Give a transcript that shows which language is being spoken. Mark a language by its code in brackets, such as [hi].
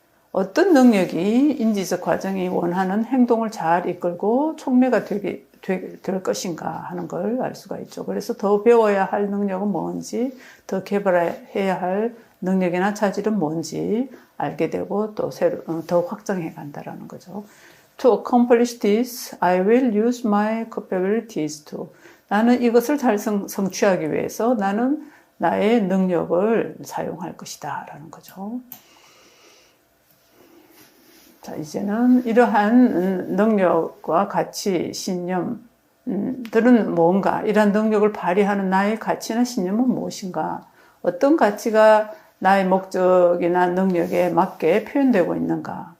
[ko] 어떤 능력이 인지적 과정이 원하는 행동을 잘 이끌고 촉매가 될 것인가 하는 걸 알 수가 있죠. 그래서 더 배워야 할 능력은 뭔지, 더 개발해야 할 능력이나 차질은 뭔지 알게 되고 또 더 확장해 간다라는 거죠. [en] To accomplish this, I will use my capabilities to. [ko] 나는 이것을 잘 성취하기 위해서 나는 나의 능력을 사용할 것이다 라는 거죠. 자, 이제는 이러한 능력과 가치, 신념들은 뭔가, 이러한 능력을 발휘하는 나의 가치나 신념은 무엇인가, 어떤 가치가 나의 목적이나 능력에 맞게 표현되고 있는가.